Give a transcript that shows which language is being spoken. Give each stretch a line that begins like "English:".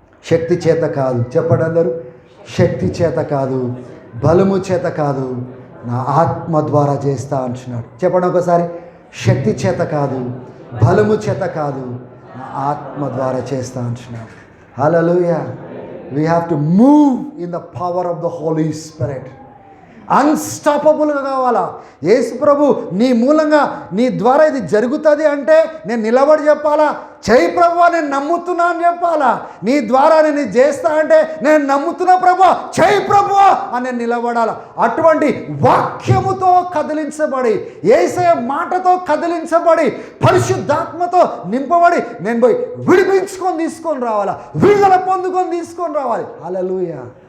Telugu: శక్తి చేత కాదు, చెప్పండి అందరూ, శక్తి చేత కాదు, బలము చేత కాదు, నా ఆత్మ ద్వారా చేస్తా అంటున్నాడు. చెప్పండి ఒకసారి, శక్తి చేత కాదు, బలము చేత కాదు, నా ఆత్మ ద్వారా చేస్తా అంటున్నాడు. హల్లెలూయా.
English: We have to move in the power of the Holy Spirit.
Telugu: అన్స్టాపబుల్గా కావాలా? యేసు ప్రభు నీ మూలంగా నీ ద్వారా ఇది జరుగుతుంది అంటే నేను నిలబడి చెప్పాలా? చేయి ప్రభువా, నేను నమ్ముతున్నా అని చెప్పాలా? నీ ద్వారా నేను ఇది చేస్తా అంటే నేను నమ్ముతున్నా ప్రభువా, చేయి ప్రభువా అని నేను నిలబడాలా? అటువంటి వాక్యముతో కదిలించబడి, యేసయ్య మాటతో కదిలించబడి, పరిశుద్ధాత్మతో నింపబడి నేను పోయి విడిపించుకొని తీసుకొని రావాలా, విడుదల పొందుకొని తీసుకొని రావాలి. హల్లెలూయా.